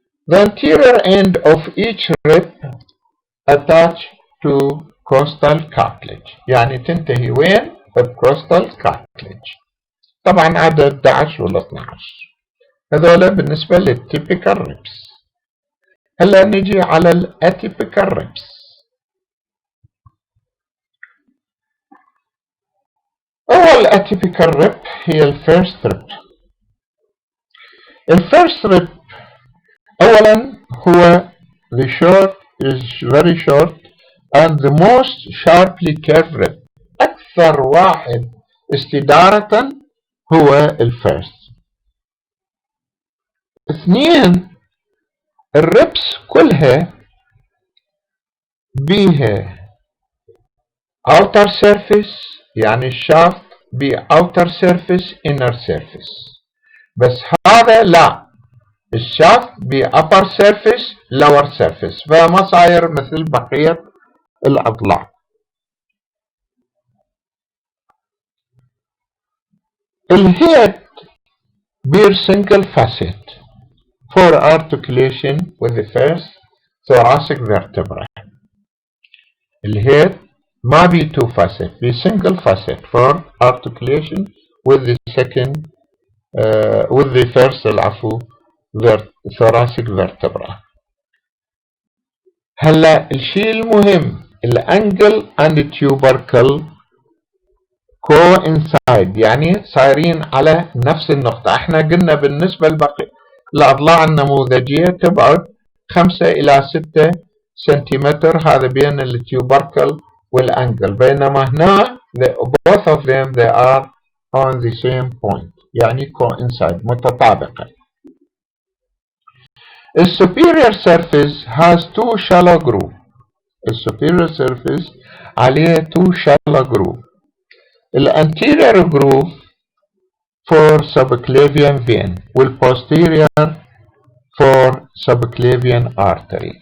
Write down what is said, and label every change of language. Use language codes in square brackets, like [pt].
[en] The anterior end of each rib attached to costal cartilage، [ar] يعني تنتهي وين؟ [en] بالcostal cartilage. [ar] طبعا عدد 11 ولا 12 هذولا بالنسبة للtypical ribs. هلا نجي على الاتيبيكال ribs. أول atypical rib هي الفيرست rib. [en] الفيرست rib أولا هو the short is very short and the most sharply curved rib. [ar] أكثر واحد استدارة هو الفيرست. اثنين، الربس كلها بيها outer surface، يعني الشافت بي outer surface inner surface، بس هذا لا، الشافت بي upper surface lower surface، فما صاير مثل بقية الأضلاع. [en] الهيد bear single facet for articulation with the first thoracic vertebra. [ar] الهيد ما بي [en] two facet، بي single facet for articulation with the second with the first [ar] العفو [en] thoracic vertebra. [ar] هلا الشيء المهم الانجل [en] and tubercle coincide، [ar] يعني صايرين على نفس النقطة. احنا قلنا بالنسبة للأضلاع النموذجية تبعد 5 إلى 6 سنتيمتر، هذا بين التيوبركل والأنجل، بينما هنا [en] both of them they are on the same point، [ar] يعني coincide متطابقة. [en] The superior surface has two shallow groove. [ar] السوبيريور surface عليه [en] two shallow groove. الانتيريور groove for subclavian vein والposterior for subclavian artery.